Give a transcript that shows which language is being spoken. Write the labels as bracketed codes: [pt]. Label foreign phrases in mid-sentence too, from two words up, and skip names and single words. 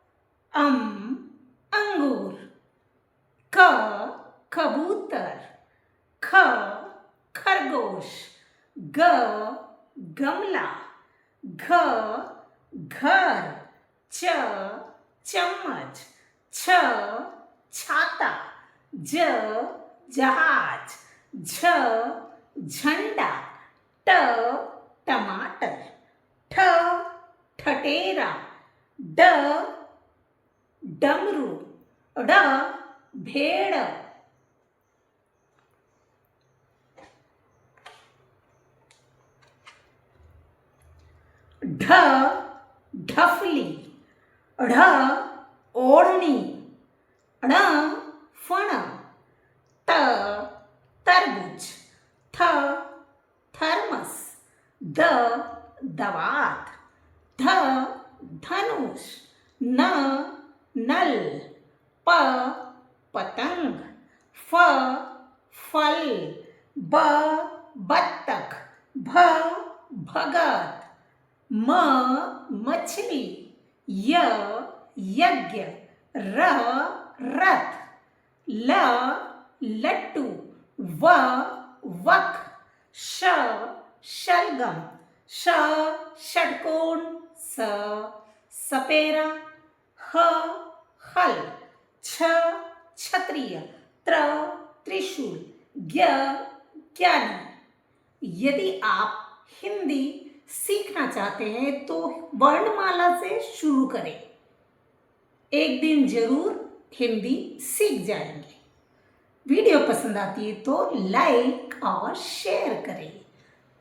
[hi] अंगूर, क कबूतर, ख खरगोश, ग गमला, घ घर, च चम्मच, छ छाता, ज जहाज, झ झंडा, ट टमाटर, ठ ठटेरा, ड डमरू, ड भेड़, ढ ढफली, ढ ओढ़नी, ण फण, त तरबूज, थ थर्मस, द दवात, ध धनुष, न नल, प पतंग, फ फल, ब बत्तख, भ भगत, म मछली, य यज्ञ, र रथ, ल लट्टू, व वक, श शलगम, श षटकोण, स सपेरा, ह हल, छ क्षत्रिय, त्र त्रिशूल, ज्ञ ज्ञानी। यदि आप हिंदी सीखना चाहते हैं तो वर्णमाला से शुरू करें। एक दिन जरूर हिंदी सीख जाएंगे। वीडियो पसंद आती है तो लाइक और शेयर करें।